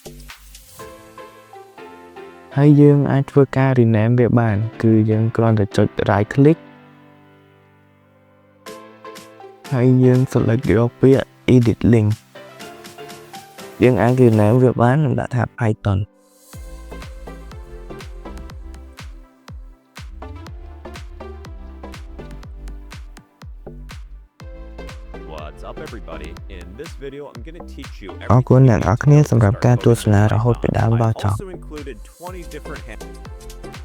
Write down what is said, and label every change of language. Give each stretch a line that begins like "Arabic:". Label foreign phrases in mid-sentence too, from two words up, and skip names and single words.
Khmer: ហើយយើងអាចធ្វើការ rename វាបានគឺយើងគ្រាន់តែចុច
English: right click
Khmer: ហើយយើង select យកពាក្យ
English: edit link
Khmer: យើងអាច rename វាបាននិងដាក់ថា Python
English: What's up everybody? In this video I'm going to teach you
Khmer: អរគុណអ្នកនរគ្នាសម្រាប់ការទស្សនារហូតពីដើមដល់ចប់
English: also included 20 different